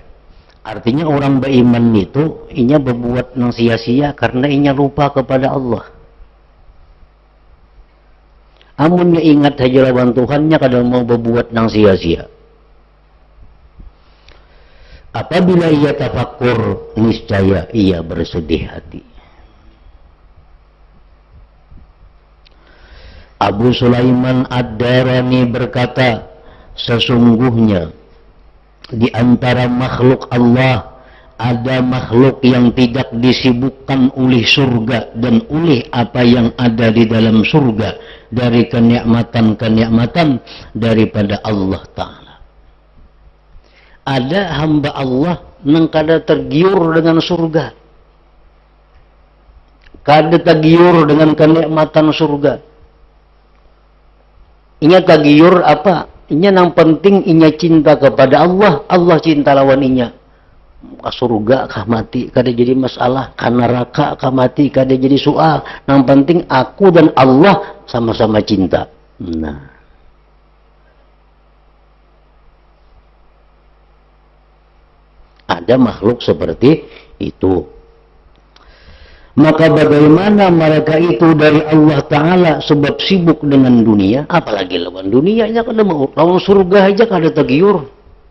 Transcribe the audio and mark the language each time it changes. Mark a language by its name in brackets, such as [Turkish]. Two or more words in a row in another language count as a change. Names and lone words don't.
[Banjar] Artinya orang beriman itu inya berbuat nang sia-sia karena inya lupa kepada Allah. Amunnya ingat saja lawan Tuhannya, kada mau berbuat nang sia-sia. Apabila ia tafakkur, niscaya ia bersedih hati. Abu Sulaiman Ad-Darani berkata, sesungguhnya di antara makhluk Allah ada makhluk yang tidak disibukkan oleh surga dan oleh apa yang ada di dalam surga dari kenikmatan-kenikmatan daripada Allah Ta'ala. Ada hamba Allah yang kada tergiur dengan surga, kada tergiur dengan kenikmatan surga. Inya tergiur apa? Inya yang penting inya cinta kepada Allah, Allah cinta lawan inya. Surga kah mati kada jadi masalah, kah neraka kah mati kada jadi soal. Yang penting aku dan Allah sama-sama cinta. Nah, ada makhluk seperti itu. Maka bagaimana mereka itu dari Allah Ta'ala sebab sibuk dengan dunia, apalagi lawan dunianya kada mau, lawan surga aja kada tergiur.